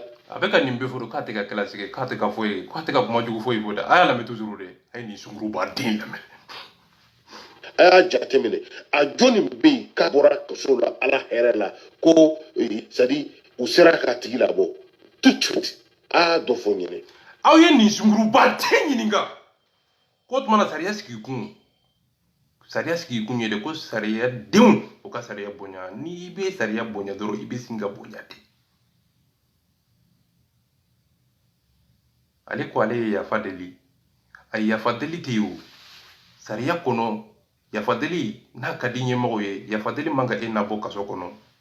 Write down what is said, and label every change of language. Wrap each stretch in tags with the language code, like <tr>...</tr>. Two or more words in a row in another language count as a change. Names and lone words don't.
<bm>a bɛ ka nin bɛɛ fɔ k'a tɛ ka classe kɛ k'a tɛ ka foyi k'a tɛ ka kuma jugu foyi fɔ dɛ a y'a lamɛn toujours de a ye nin sunguruba den lamɛn a y'a jateminɛ a jɔnni bɛ yen k'a bɔra kaso la ala hɛrɛ la ko</bm> <fr>c'est à dire</fr> <bm>u sera k'a tigi labɔ</bm> <fr>tout de suite</fr> <bm>a y'a dɔ fɔ ɲinɛ aw ye nin sunguruba den ɲininka ko tuma na sariya sigi kun ye de ko sariya denw o ka sariya bonya n'i bɛ sariya bonya dɔrɔn i bɛ sin ka bonya ten ale ko ale ye yafa deli a yafa deli tɛ yen o sariya kɔnɔ yafa deli n'a ka di ɲɛmɔgɔ ye yafa deli man ka e nabɔ kaso kɔnɔ</bm>